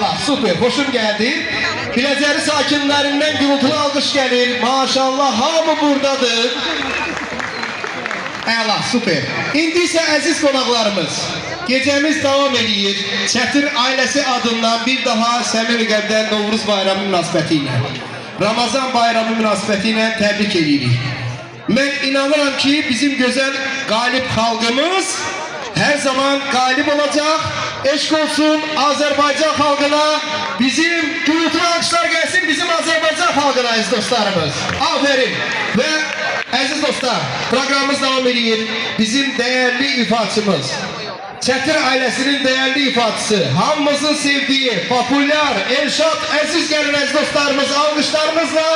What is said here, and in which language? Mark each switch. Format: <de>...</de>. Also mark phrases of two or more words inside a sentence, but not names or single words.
<tr>süper. Hoşum geldi. Bilezeri sakinlerinden gürültülü alkış gelir.</tr> <az>Maşallah hamı buradadır. Əla, süper. İndi isə əziz qonaqlarımız, gecəmiz davam edir. Çətir ailəsi adından bir daha səmimi qəlbdən Novruz bayramı münasibəti ilə, Ramazan bayramı münasibəti ilə təbrik edirik. Mən inanıram ki, bizim gözəl qalib xalqımız</az> <tr>her zaman galip olacak. Eşk olsun Azerbaycan halkına. Bizim gürültülü alkışlar gelsin bizim Azerbaycan halkına aziz dostlarımız. Aferin. Ve aziz dostlar, programımız devam ediyor. Bizim değerli ifaçımız, Çətir ailesinin değerli ifaçısı, hamımızın sevdiği, popüler, Elşad, aziz gelin aziz dostlarımız, alkışlarımızla.</tr>